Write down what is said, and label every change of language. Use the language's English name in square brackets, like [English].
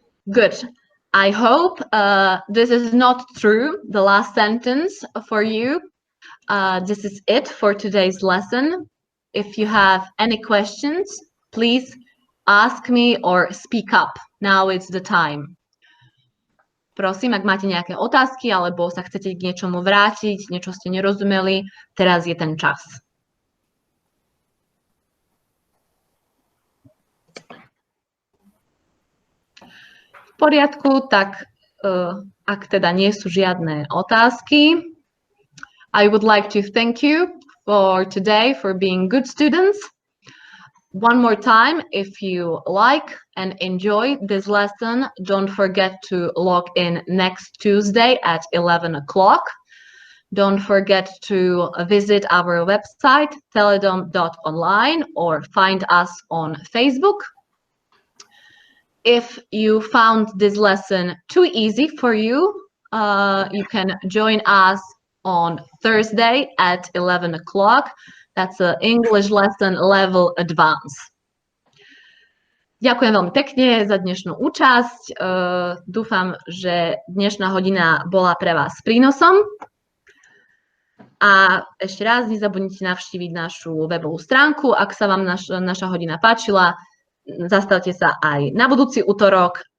[English] Good. I hope this is not true, the last sentence for you. This is it for today's lesson. If you have any questions, please ask me or speak up. Now it's the time. [Slovak] Prosím, ak máte nejaké otázky alebo sa chcete k niečomu vrátiť, niečo ste nerozumeli, teraz je ten čas. V poriadku, tak ak teda nie sú žiadne otázky, [English] I would like to thank you for today for being good students. One more time, if you like and enjoy this lesson, don't forget to log in next Tuesday at 11 o'clock. Don't forget to visit our website, teledom.online, or find us on Facebook. If you found this lesson too easy for you, you can join us on Thursday at 11 o'clock. That's an English lesson level advance. [Slovak] Ďakujem veľmi pekne za dnešnú účasť. Dúfam, že dnešná hodina bola pre vás prínosom. A ešte raz nezabudnite navštíviť našu webovú stránku. Ak sa vám naša hodina páčila, zastavte sa aj na budúci útorok.